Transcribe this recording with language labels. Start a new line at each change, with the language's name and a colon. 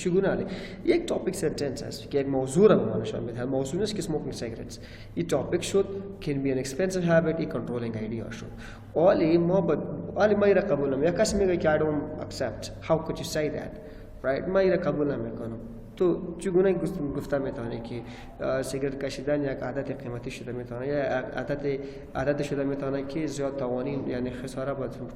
Persian: چگونه؟ یک topic sentence است که یک موضوع را به ما نشان میده. موضوع است که smoking cigarettes. این topic شد
English: can be an expensive habit،
Persian: این controlling idea شد. ولی ما را قبول نمیکنم. یک کسی میگه که
English: I don't accept. How could you say that?
Persian: right؟ ما را قبول نمیکنم. تو چگونه گفته میتونه که سیگرت کشیدن یک عادت قیمتی شده میتونه یا عادت شده میتونه که زیاد توانی یعنی خساره باید